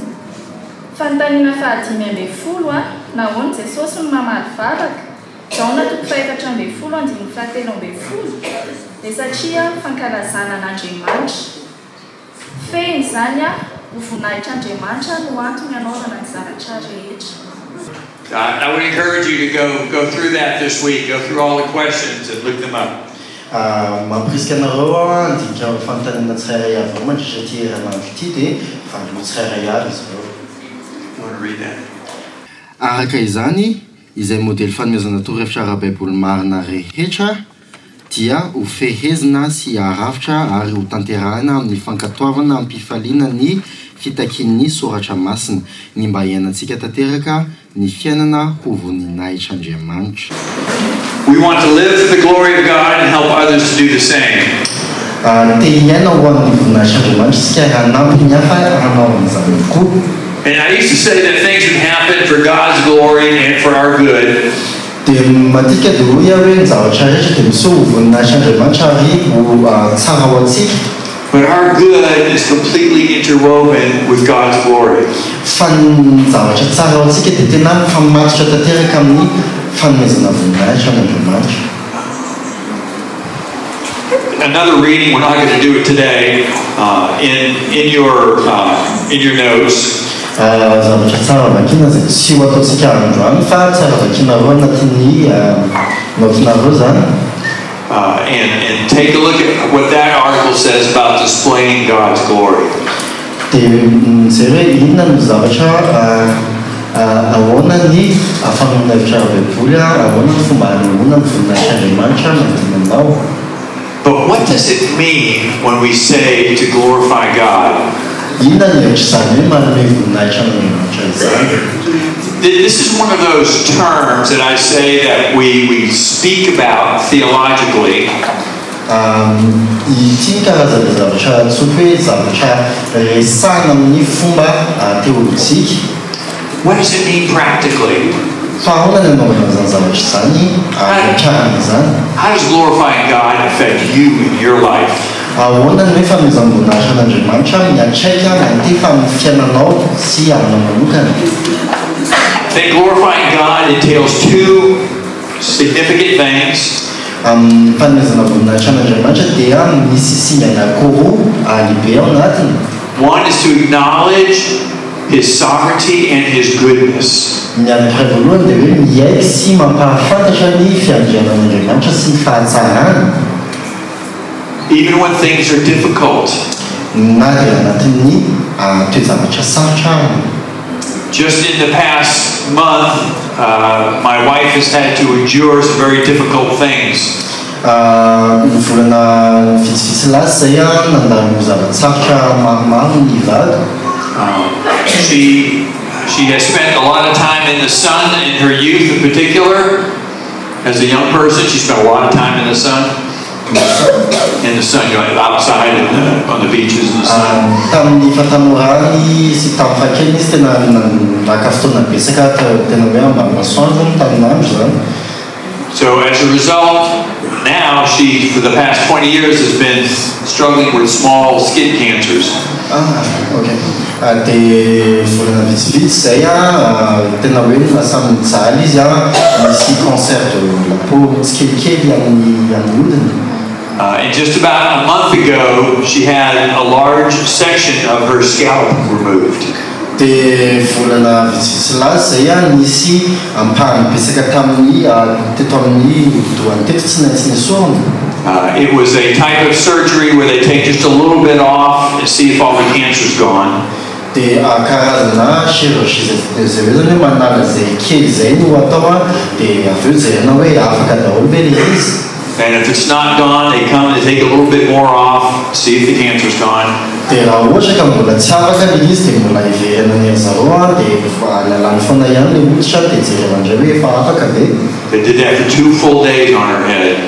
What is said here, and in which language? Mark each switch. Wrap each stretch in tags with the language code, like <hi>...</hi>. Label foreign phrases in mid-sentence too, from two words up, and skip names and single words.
<mg>Fanontaniana faha 15 nahoana Jesosy no mamaly vavaka zaona toko faha 14 dia faha 13 dia satria fankalazana an'Andriamanitra. Fehiny izany ho voninahitra Andriamanitra no antony anaovana ny zavatra rehetra.</mg> <en>I would encourage you to go through that this week. Go through all the questions and look them up.</en> <mg>Mampirisika anareo andika fanontaniana tsirairay avy ao mandritra ty herinandro ity dia fandroa tsirairay avy izy ireo.</mg> <en>You want to read that?</en> <mg>Araka izany izay modely fanomezana torohevitra ara-Baiboly marina rehetra dia ho fehezina sy haharafitra ary ho tanterahana amin'ny fankatoavana ampifaliana ny fitakian'ny soratra masina ny mba iainantsika tanteraka ny fiainana ho voninahitra Andriamanitra.</mg> <en>We want to live for the glory of God and help others to do the same.</en> <mg>Te hiaina ho amin'ny voninahitra Andriamanitra sika hanampy ny hafa hanao an'izany avokoa.</mg> <en>And I used to say that things would happen for God's glory and for our good.</en> <mg>Dia matetika dia hoe hoe ny zavatra rehetra dia miseho ho voninahitra Andriamanitra ary ho tsara ho antsika.</mg> <en>But our good is completely interwoven with God's glory.</en> <mg>Fa ny zavatra tsara ho antsika dia tena mifamatotra tanteraka amin'ny fanomezana voninahitra n'Andriamanitra.</mg> <en>Another reading, we're not going to do it today, in your notes.</en> <mg>Zavatra tsara vakina zay tsy ho ataontsika androany fa tsara vakinareo anatin'ny notinareo zany.</mg> <en>And take a look at what that article says about displaying God's glory.</en> <mg>Dia mijery hoe inona no zavatra ahoana ny fanomezana ara-Baiboly ahoana ny fomba hanehoana ny voninahitra Andriamanitra manodidina.</mg> <en>But what does it mean when we say to glorify God?</en> <mg>Inona ny hevitra izany hoe manome voninahitra n'Andriamanitra izany?</mg> <en>This is one of those terms that I say that we speak about theologically.</en> <mg>Ity karazana zavatra tsotra hoe zavatra resahana amin'ny fomba teolojika.</mg> <en>What does it mean practically?</en> <mg>Fa ahoana ny anaovana izany zavatra izany atrarana izany?</mg> <en>How does glorifying God affect you in your life?</en> <mg>Ahoana ny hoe fanomezana voninahitra n'Andriamanitra miantraika mantefa amin'ny fiainanao sy aminao manokana?</mg> <en>I think glorifying God entails two significant things.</en> <mg>Fanomezana voninahitra n'Andriamanitra dia misy singa anankiroa lehibe ao anatiny.</mg> <en>One is to acknowledge His sovereignty and His goodness.</en> <mg>Ny anankiray voalohany dia hoe miaiky sy mampahafantatra ny fiandrianan'Andriamanitra sy ny fahatsarany.</mg> <en>Even when things are difficult.</en> <mg>Na dia anatin'ny toejavatra sarotra.</mg> <en>Just in the past month, my wife has had to endure some very difficult things.</en> <mg>Ny volana vitsivitsy lasa zay nandalo zava-tsarotra maromaro ny vady.</mg> <en>She has spent a lot of time in the sun in her youth in particular. As a young person, she spent a lot of time in the sun. In the sun, outside on the beaches in the sun.</en> <mg>Tamin'ny fatanora sy tamin'ny fakely izy tena naka fotoana betsaka tena hoe ambany masoandro tamin'andro zany.</mg> <en>So as a result, now she, for the past 20 years, has been struggling with small skin cancers. Okay.</en> <mg>Dia volana vitsivitsy zay tena hoe lasa mijaly izy misy</mg> <fr>cancer de la peau</fr> <mg>tsikelikely amin'ny hodiny.</mg> <en>And just about a month ago, she had a large section of her scalp removed.</en> <mg>Dia volana vitsivitsy lazy zay nisy ampahany betsaka tamin'ny teto amin'ny hodidohany teto tsy maintsy nisorona.</mg> <en>It was a type of surgery where they take just a little bit off and see if all the cancer's gone.</en> <mg>Dia karazana chirurgie zay hoe zany hoe manala zay kely zay no atao dia avy eo jerena hoe afaka daholo ve le izy.</mg> <en>And if it's not gone, they come and take a little bit more off, see if the cancer's gone.</en> <mg>Dia raha ohatra ka mbola tsy afaka le izy dia mbola iverana ny zareo dia lalany foana ihany le hoditra dia jerena indray hoe efa afaka ve.</mg> <en>They did that for 2 full days on her head.</en>